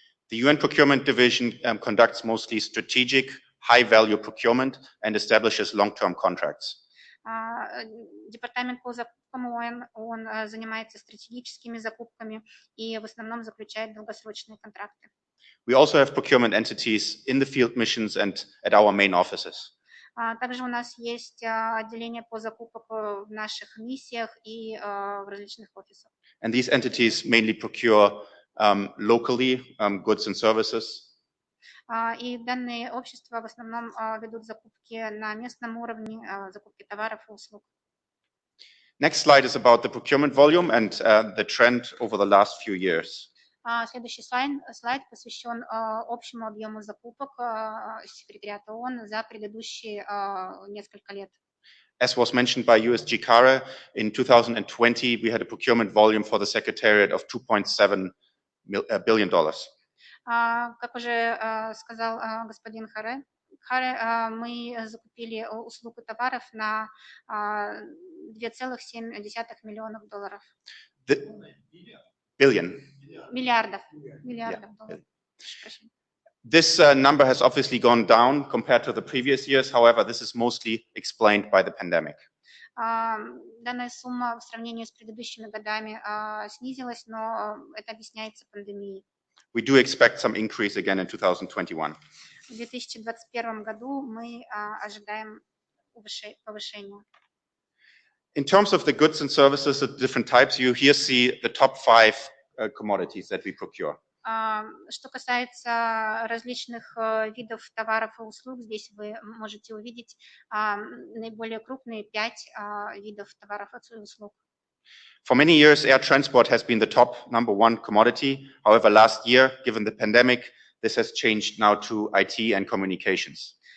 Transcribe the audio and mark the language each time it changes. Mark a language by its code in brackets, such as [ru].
[en] The UN Procurement Division conducts mostly strategic, high-value procurement and establishes long-term contracts. [ru] Департамент по закупкам он занимается стратегическими закупками и в основном заключает долгосрочные контракты. [en] We also have procurement entities in the field missions and at our main offices. [ru] Также у нас есть отделение по закупкам в наших миссиях и в различных офисах. [en] And these entities mainly procure locally goods and services. [ru] И данные общества в основном ведут закупки на местном уровне, закупки товаров и услуг. [en] Next slide is about the procurement volume and the trend over the last few years. [ru] Следующий слайд посвящен общему объему закупок секретариата ООН за предыдущие несколько лет. [en] As was mentioned by USG Kare, in 2020 we had a procurement volume for the Secretariat of $2.7 billion. [ru] Как уже сказал господин Кхаре, мы закупили услуг и товаров на $2,7 миллионов. Миллиардов долларов. [en] This number has obviously gone down compared to the previous years. However, this is mostly explained by the pandemic. [ru] Данная сумма в сравнении с предыдущими годами снизилась, но это объясняется пандемией. [en] We do expect some increase again in 2021. [ru] В 2021 году мы ожидаем повышения. [en] In terms of the goods and services of different types, you here see the top 5 commodities that we procure. [ru] Что касается различных видов товаров и услуг, здесь вы можете увидеть наиболее крупные 5 видов товаров и услуг. [en] For many years, air transport has been the top #1 commodity. However, last year, given the pandemic, this has changed now to IT and communications.